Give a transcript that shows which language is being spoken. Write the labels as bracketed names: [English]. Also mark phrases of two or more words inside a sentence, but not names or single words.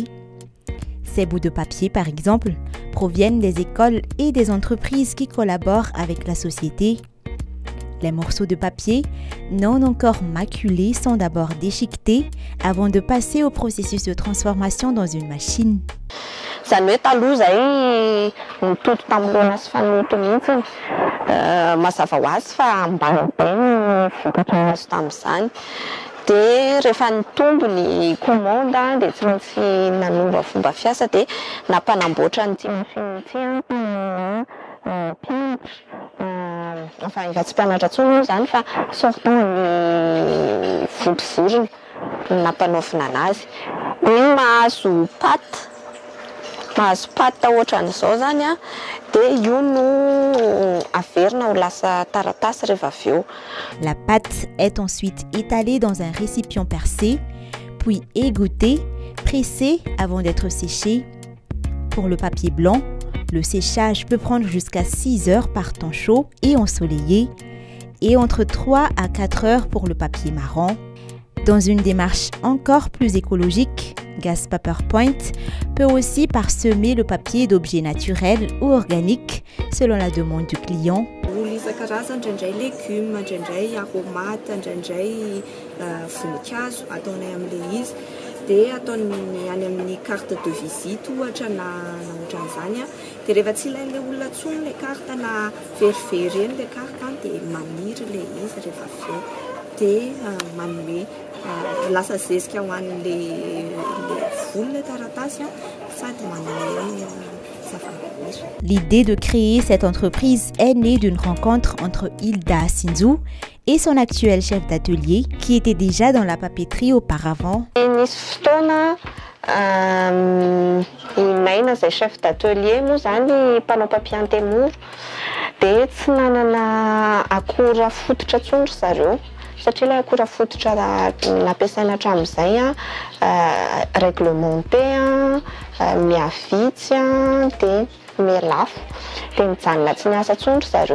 [French] Ces bouts de papier, par exemple, proviennent des écoles et des entreprises qui collaborent avec la société. Les morceaux de papier, non encore maculés, sont d'abord déchiquetés avant de passer au processus de transformation dans une machine. [Malagasy] Zany hoe taloha zay mitoto tamin'ireny sy fanoto mihitsy mazava ho azy fa ambany be ny vokatra azo tamin'izany. Dia rehefa nitombo ny commande dia tsy maintsy nanova fomba fiasa dia nampanamboatra n'ity machine ity enfin efa tsy mpianatra intsony moa zany fa sortant ny vodivorony nampanaovina anazy. Dia mahazo patte ohatran'izao zany dia io no averina ho lasa taratasy rehefa avy eo. [French] La pâte est ensuite étalée dans un récipient percé, puis égouttée, pressée avant d'être séchée. Pour le papier blanc, le séchage peut prendre jusqu'à 6 heures par temps chaud et ensoleillé, et entre 3 à 4 heures pour le papier marron. Dans une démarche encore plus écologique, Gas Paper Point peut aussi parsemer le papier d'objets naturels ou organiques selon la demande du client. [Malagasy] Isan-karazany indraindray légumes, indraindray aromaty, indraindray voninkazo ataonay amin'ilay izy. Dia ataony any amin'ny [French] carte de visite [Malagasy] ohatra na ohatran'izany. Dia rehefa tsy ilain'ilay olona intsony ilay carte na verivery eny ilay carte dia maniry ilay izy rehefa avy eo. Dia manome lasa zezika ho an'ilay volo ilay taratasy sady manome zavamaniry. [French] L'idée de créer cette entreprise est née d'une rencontre entre Hilda Sinzou et son actuel chef d'atelier qui était déjà dans la papeterie auparavant. [Malagasy] Nisy fotoana i Maina izay [French] chef d'atelier [Malagasy] moa zany mpanao papier antemoro dia tsy nanana akora fototra intsony ry zareo satria ilay akora fototra nampiasaina hatramin'izay réglementé miavitsy dia mialafo dia mijanona tsy niasa intsony ry zareo.